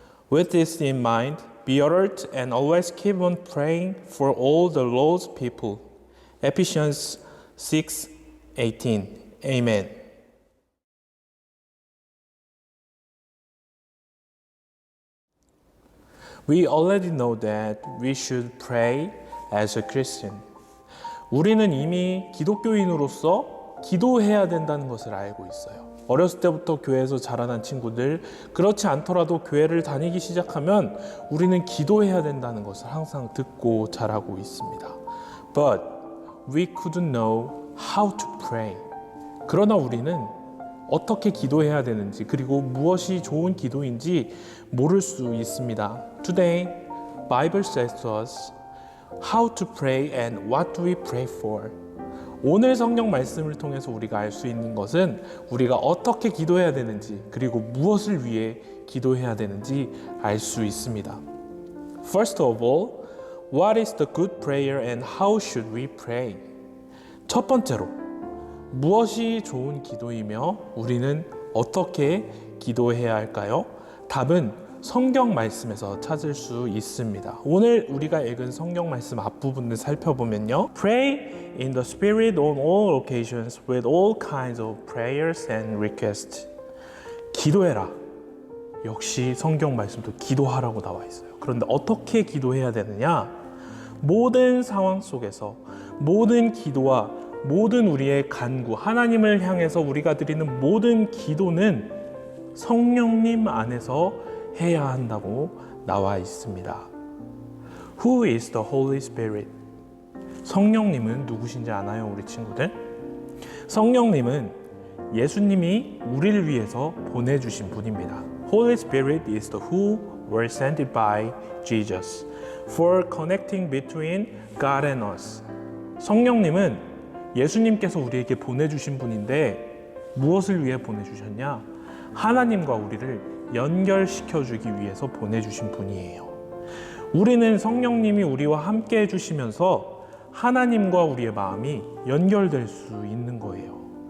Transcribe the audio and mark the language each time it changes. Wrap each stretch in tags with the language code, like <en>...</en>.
<en>With this in mind, be alert and always keep on praying for all the Lord's people. Ephesians 6:18. Amen. We already know that we should pray as a Christian.</en> <ko>우리는 이미 기독교인으로서 기도해야 된다는 것을 알고 있어요. 어렸을 때부터 교회에서 자라난 친구들, 그렇지 않더라도 교회를 다니기 시작하면 우리는 기도해야 된다는 것을 항상 듣고 자라고 있습니다.</ko> <en>But we couldn't know how to pray.</en> <ko>그러나 우리는 어떻게 기도해야 되는지 그리고 무엇이 좋은 기도인지 모를 수 있습니다.</ko> <en>Today, Bible says to us how to pray and what do we pray for.</en> <ko>오늘 성경 말씀을 통해서 우리가 알 수 있는 것은 우리가 어떻게 기도해야 되는지 그리고 무엇을 위해 기도해야 되는지 알 수 있습니다.</ko> <en>First of all, what is the good prayer and how should we pray?</en> <ko>첫 번째로, 무엇이 좋은 기도이며 우리는 어떻게 기도해야 할까요? 답은 성경 말씀에서 찾을 수 있습니다. 오늘 우리가 읽은 성경 말씀 앞부분을 살펴보면요.</ko> <en>Pray in the Spirit on all occasions with all kinds of prayers and requests.</en> <ko>기도해라. 역시 성경 말씀도 기도하라고 나와 있어요. 그런데 어떻게 기도해야 되느냐? 모든 상황 속에서 모든 기도와 모든 우리의 간구, 하나님을 향해서 우리가 드리는 모든 기도는 성령님 안에서 해야 한다고 나와 있습니다.</ko> <en>Who is the Holy Spirit?</en> <ko>성령님은 누구신지 아나요, 우리 친구들? 성령님은 예수님이 우리를 위해서 보내주신 분입니다.</ko> <en>Holy Spirit is the who were sent by Jesus for connecting between God and us.</en> <ko>성령님은 예수님께서 우리에게 보내주신 분인데 무엇을 위해 보내주셨냐? 하나님과 우리를 연결시켜주기 위해서 보내주신 분이에요. 우리는 성령님이 우리와 함께 해주시면서 하나님과 우리의 마음이 연결될 수 있는 거예요.</ko>